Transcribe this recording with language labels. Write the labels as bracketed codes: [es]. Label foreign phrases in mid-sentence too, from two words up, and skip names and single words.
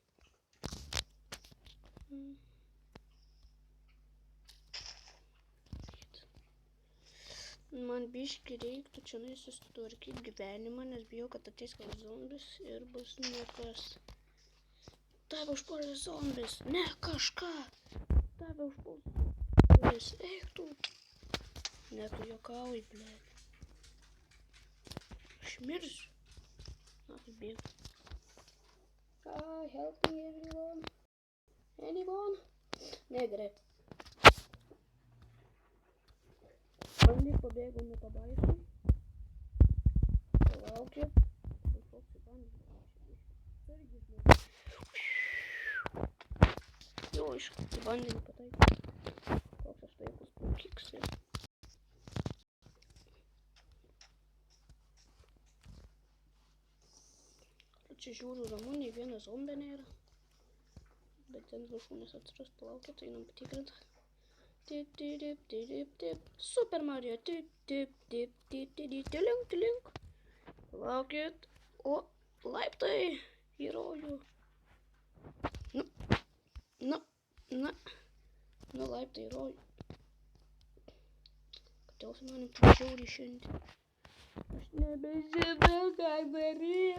[lt] Man biški reiktų čia susitvarkyti gyvenimą, nes bijau, kad ateis koks zombis ir bus niekas. Tave užpuolė zombis, ne kažką. Tave užpuolė zombis, eik tu. Ne, tu juokauji, blėt. Aš mirsiu. Na, tai bėgu. [en] Help me everyone. Anyone? [lt] Ne, gerai. Bandyk pabėgau nuo pabaisų. Palaukiu. Šoksiu bandyk. Jo, iš bandymų pataikau. Koks aš taikus pukiksai. Čia žiūriu ramu, nei vieno zombio nėra. Bet ten viršūnės atsiras, palaukit, einam patikrinti. Tip, tip, tip, tip. Super Mario. Tip, tip, tip, tip, tip, tilink, tilink. Palaukit. O, laiptai į rojų. Nu, laiptai į rojų. Kodėl su manim taip žiauriai šiandien? Aš nebežinau, ką daryt.